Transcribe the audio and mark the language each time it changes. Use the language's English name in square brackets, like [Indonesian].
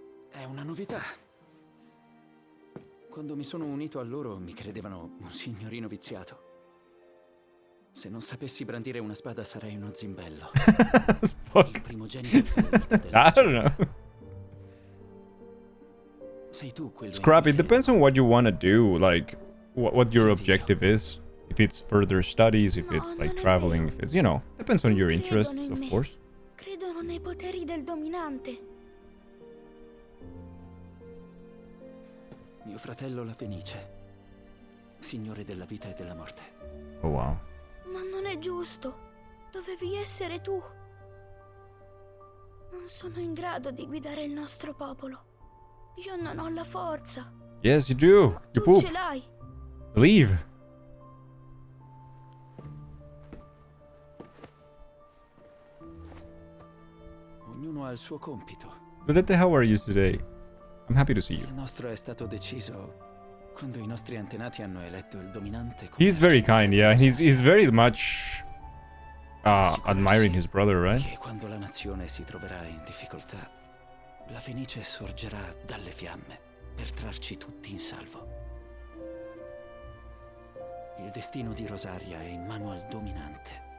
[Italian] È una novità. Quando mi sono unito a loro mi credevano un signorino viziato. Se non sapessi brandire una spada sarei uno zimbello. Il primogenito favorito della [English] I don't know. [Italian] Sei tu quello. [English] Scrap, it depends on what you want to do, like what your objective is. If it's further studies, if it's like traveling, if it's, you know, depends on your interests, of course. [Italian] Credono nei poteri del dominante. Mio fratello la Fenice, signore della vita e della morte. [English] Oh wow. [Italian] Ma non è giusto. Dovevi essere tu. Non sono in grado di guidare il nostro popolo. Io non ho la forza. [English] Yes, you do. You [Italian] Tu [English] poop. [Italian] ce l'hai. [English] Leave. [Italian] Ognuno ha il suo compito. [English] Ludette, how are you today? I'm happy to see you. [Italian] Il nostro è stato deciso quando i nostri antenati hanno eletto il dominante come [English] He's very kind, yeah. He's very much admiring his brother, right? [Italian] che quando la nazione si troverà in difficoltà, la Fenice sorgerà dalle fiamme per trarci tutti in salvo. Il destino di Rosaria è in mano al dominante.